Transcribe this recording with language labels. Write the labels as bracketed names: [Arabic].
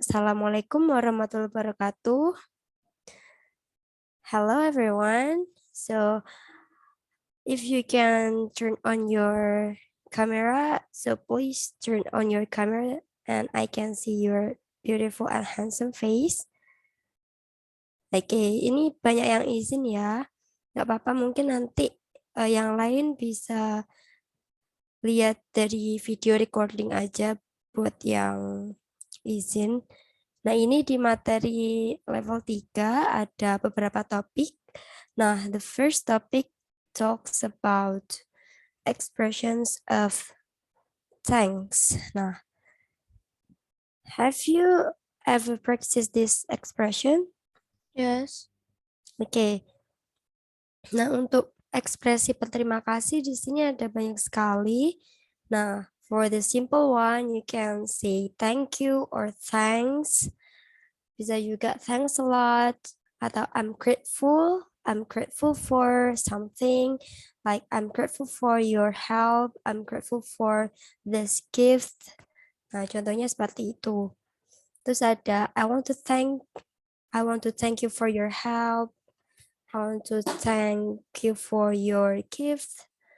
[Arabic] Assalamualaikum warahmatullahi wabarakatuh. [English] Hello, everyone. So if you can turn on your camera, so please turn on your camera and I can see your beautiful and handsome face. [Indonesian] Oke, ini banyak yang izin ya. Nggak apa-apa, mungkin nanti yang lain bisa lihat dari video recording aja buat yang izin. Nah, ini di materi level 3 ada beberapa topik. [English] Nah, the first topic talks about expressions of thanks. Nah, have you ever practiced this expression? Yes. Oke. [Indonesian] Nah, untuk ekspresi berterima kasih di sini ada banyak sekali. [English] Nah, for the simple one, you can say thank you or thanks. [Indonesian] Bisa juga [English] thanks a lot [Indonesian] atau [English] I'm grateful. I'm grateful for something, like I'm grateful for your help. I'm grateful for this gift. [Indonesian] Nah, contohnya seperti itu. Terus ada [English] I want to thank you for your help. I want to thank you for your gift.